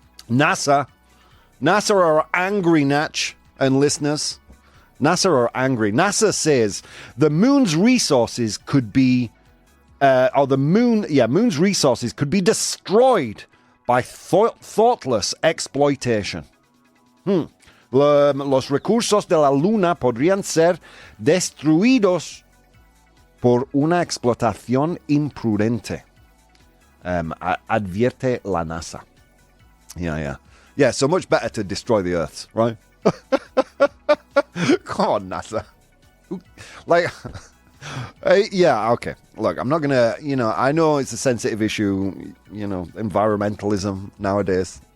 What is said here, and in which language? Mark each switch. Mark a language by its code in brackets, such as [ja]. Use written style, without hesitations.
[en] NASA are angry, Natch and listeners. NASA are angry. NASA says the moon's resources could be, moon's resources could be destroyed by thoughtless exploitation. [es] Los recursos de la luna podrían ser destruidos por una explotación imprudente. Advierte la NASA. [en] Yeah, so much better to destroy the Earth, right? Come on, NASA. Okay. Look, I'm not going to, I know it's a sensitive issue, environmentalism nowadays.